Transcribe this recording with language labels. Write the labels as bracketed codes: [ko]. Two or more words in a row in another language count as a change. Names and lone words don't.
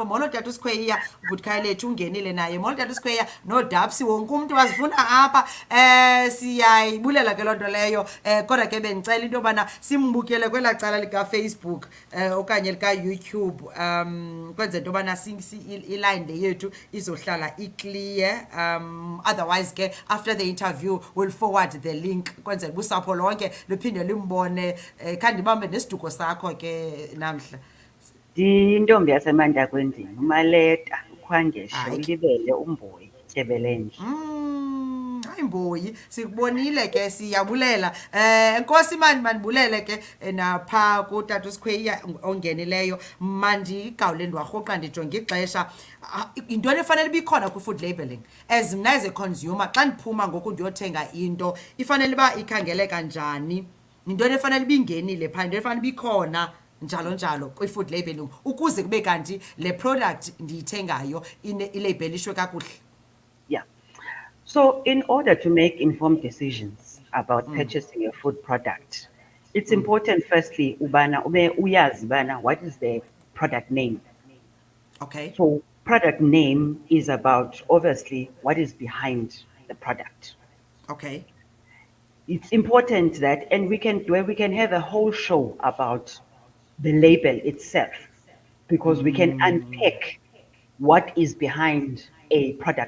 [xh] Molo tata uSkweyiya, ubhutikhayelethu ungenile naye. Molo tata uSkweyiya nodapsi, wonke umntu wazifuna apha. Siyayibulela ke loo nto leyo. Kodwa ke bendicela into yobana simbukele kwelaa cala likaFacebook okanye likaYouTube, kwenzela into yobana iline le yethu izohlala iclear. [en] Otherwise ke after the interview we'll forward the link [xh] kwenzela uba usapho lonke luphinde lumbone. Khandibambe nesiduko sakho ke Namhla. Ndiyintombi yasemantakwendini, umaleta, ukhwangeshe, Hayi ke. ulibele, umboyi, tyebelenje. Hayi mboyi, sikubonile ke, siyabulela. Enkosi mani mandibulele ke napha kutata uSkweyiya ongenileyo. Mandigawule ndiwarhoqa ndijonge ixesha. Yintoni efanele uba ikhona kwi- [en] food labeling? [xh] As mna [en] as a consumer [xh] xa ndiphuma ngoku ndiyothenga into, ifanele uba ikhangeleka njani? Yintoni efanele uba ingenile phaa, yintoni efanele uba ikhona njalo njalo kwi- [en] food labeling [xh] ukuze kube kanti le product ndiyithengayo ilabelishwe kakuhle? [en] Yeah. So, in order to make informed decisions about purchasing a food product, it's important, firstly, [xh] ubana uyazi bana [en] what is the product name. Okay. So, product name is about obviously what is behind the product. Okay. It's important that, and we can have a whole show about the label itself, because we can unpack what is behind a product